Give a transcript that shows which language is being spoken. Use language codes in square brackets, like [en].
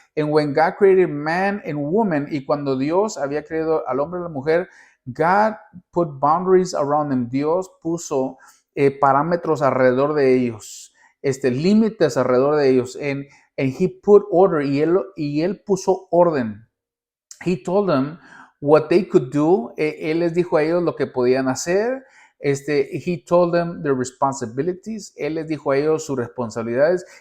[en] And when God created man and woman, [es] y cuando Dios había creado al hombre y la mujer, [en] God put boundaries around them. [es] Dios puso parámetros alrededor de ellos, límites alrededor de ellos. [en] And He put order, [es] y él puso orden. [en] He told them what they could do. [es] Él les dijo a ellos lo que podían hacer. [en] He told them their responsibilities. [es] Él les dijo a ellos sus responsabilidades.